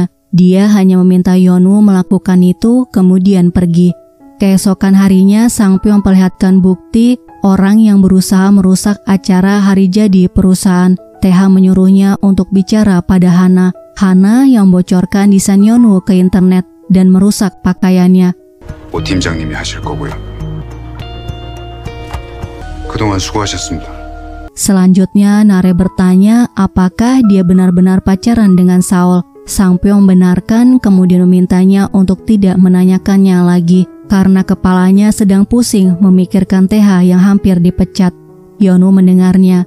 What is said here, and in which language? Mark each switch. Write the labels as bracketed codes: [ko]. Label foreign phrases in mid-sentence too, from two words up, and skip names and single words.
[id] Dia hanya meminta Yeonu melakukan itu, kemudian pergi. Keesokan harinya, Sang Pyo memperlihatkan bukti orang yang berusaha merusak acara hari jadi perusahaan. Taeha menyuruhnya untuk bicara pada Hana. Hana yang membocorkan desain Yeonu ke internet dan merusak pakaiannya. [ko] 오 팀장님이 하실 거고요. 그동안 수고하셨습니다. [id] Selanjutnya, Nare bertanya apakah dia benar-benar pacaran dengan Saul. Sang Pyo membenarkan, kemudian memintanya untuk tidak menanyakannya lagi karena kepalanya sedang pusing memikirkan Taeha yang hampir dipecat. Yeonu mendengarnya.